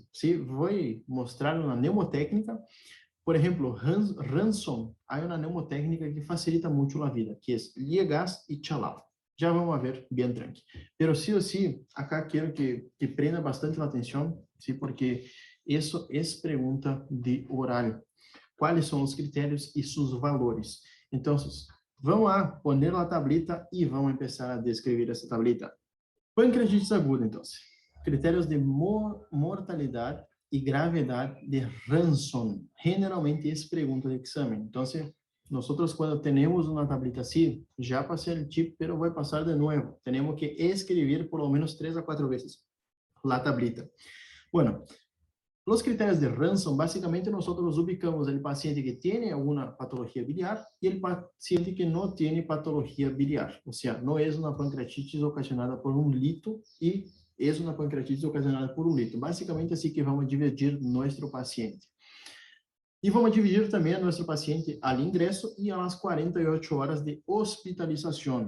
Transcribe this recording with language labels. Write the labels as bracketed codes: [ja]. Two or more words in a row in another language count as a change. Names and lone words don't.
[pt] Sim, vou mostrar uma mnemotécnica. Por exemplo, Ransom, há uma mnemotécnica que facilita muito a vida, que é Liegas e Chalal. Já vamos ver bem tranquilo. Pero sim ou sim, acá quero que prenda bastante a atenção, sim, porque isso é pergunta de horário. Quais são os critérios e seus valores? Então, vamos lá, poner a tablita e vamos começar a descrever essa tablita. Pancreatite aguda, então. Critérios de mortalidade e gravidade de Ransom. Generalmente, essa pergunta de exame. Então, nós, quando temos uma tablita assim, já passei o tipo, mas vou passar de novo. Temos que escrever [es] por lo menos [pt] 3 a 4 vezes a tablita. Bueno, os critérios de Ransom, basicamente, nós ubicamos o paciente que tem alguma patologia biliar e o paciente que não tem patologia biliar. Ou seja, não é uma pancreatite ocasionada por um lito e é uma pancreatite ocasionada por um lito. Basicamente, assim que vamos dividir nosso paciente. E vamos dividir também nosso paciente ao ingresso e às 48 horas de hospitalização.